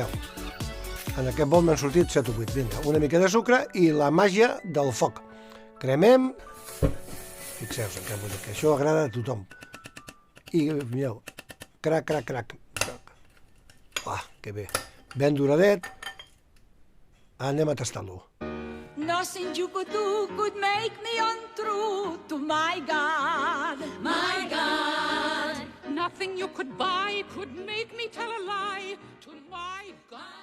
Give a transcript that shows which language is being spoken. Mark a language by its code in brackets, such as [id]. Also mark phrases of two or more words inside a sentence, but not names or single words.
[ca] En aquest bol m'han sortit 7 o 8. Vinga, una mica de sucre i la màgia del foc. Cremem. Fixeu-vos, que això agrada a tothom. I mireu, crac. Que bé. Ben duradet. Anem a tastar-lo. [en] Nothing you could do could make me untrue to my God. My God. Nothing you could buy could make me tell a lie to my God.